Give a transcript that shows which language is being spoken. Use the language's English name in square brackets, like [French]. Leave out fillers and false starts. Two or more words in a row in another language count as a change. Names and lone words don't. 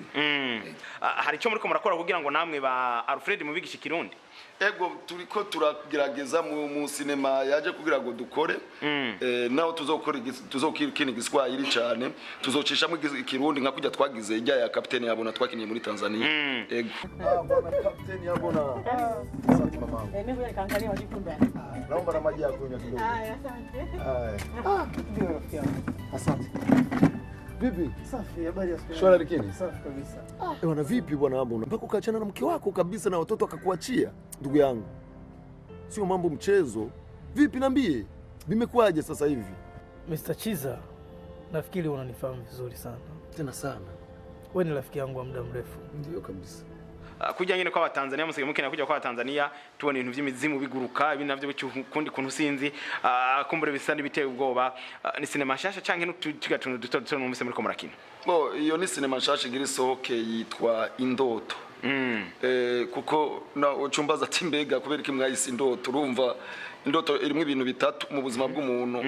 [Rundi] hari icyo muri ko murakora kugira ngo namwe ba Alfred mubigisha ikirundi ego turiko turagerageza mu sinema yaje kugira ngo dukore naho tuzokina igiswahili cyane tuzocishamo ikirundi nka kujya twagize ijya ya kapiteni yabona twakinye muri Tanzania ego kapiteni yabona [Swahili] asante mama mimi wewe kaangalia wajikumbe naomba na maji ya kunywa kidogo asante ndio rafiki yangu asante Vipi? Safi, habari ya siku. Shwari lakini? Safi kabisa. Bwana vipi bwana Ambona? Mpaka ukaachana na mke wako kabisa na watoto akakuachia, ndugu yangu. Sio mambo mchezo. Vipi niambie? Vimekuaje sasa hivi? Mr. Ciza, nafikiri unanifahamu vizuri sana. Tena sana. Wewe ni rafiki yangu wa muda mrefu. Ndio kabisa. [Rundi] Kuja nyine kwa Tanzania musige mukina kuja kwa Tanzania tubona ibintu by'imizimu biguruka ibi navyo kundi kuntu sinzi kumbure bisandi biteye ubwoba ni sinema nshasha canke n'utugatuntu duto numvise muri ko murakina iyo ni sinema nshasha gira isohoke yitwa INDOTO kuko na ucumbaza ati mbega kubera iki mwayise INDOTO urumva indoto irimo ibintu bitatu mu buzima bw'umuntu